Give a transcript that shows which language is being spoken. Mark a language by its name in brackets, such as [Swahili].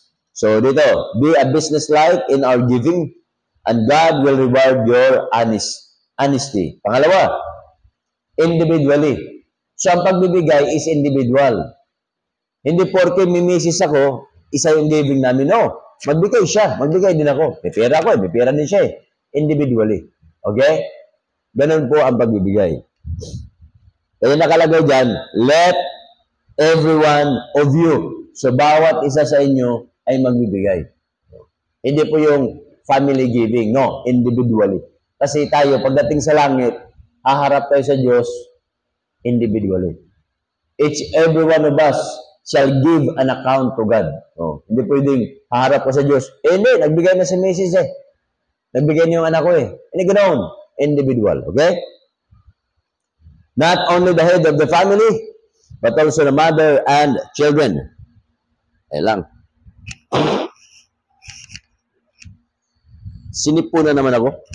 [English] So dito, be a business-like in our giving and God will reward your honesty. [Filipino] Pangalawa, individually. So ang pagbibigay [English] is individual. [Filipino] Hindi porke may misis ako, isa yung giving namin. No, magbigay siya. Magbigay din ako. May pera ako, may pera din siya. Individually. Okay? Ganun po ang pagbibigay. Kaya nakalagay dyan, [English] let everyone of you. [Filipino] So bawat isa sa inyo ay magbibigay. Hindi po yung [English] family giving. [Filipino] No, individually. Kasi tayo, pagdating sa langit, haharap tayo sa Diyos individually. [English] Every one of us shall give an account to God. [Filipino] Oh, hindi pwedeng haharap ko sa Diyos. Hindi, nagbigay na si Mrs. Nagbigay niyo yung anak ko Hindi ganoon. Individual. Okay? [English] Not only the head of the family, but also the mother and children. [Filipino] Lang. Sinipo na naman ako.